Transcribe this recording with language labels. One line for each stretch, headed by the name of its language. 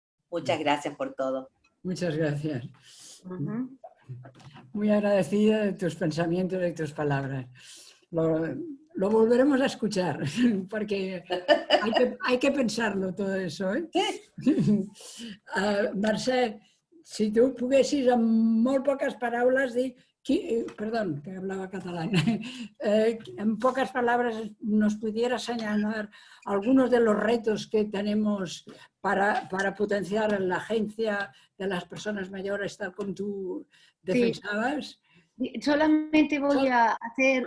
Spanish: Muchas gracias por todo. Muchas gracias. Muy agradecida de tus pensamientos y de tus palabras. Lo volveremos a escuchar, porque hay que pensarlo todo eso. Sí.
Catalan: Mercè, si tu poguessis amb molt poques paraules dir...
Spanish: Perdón, que hablaba catalán. En pocas palabras nos pudiera señalar algunos de los retos que tenemos para potenciar la agencia de las personas mayores, tal como tú defensabas. Sí. Solamente voy a hacer...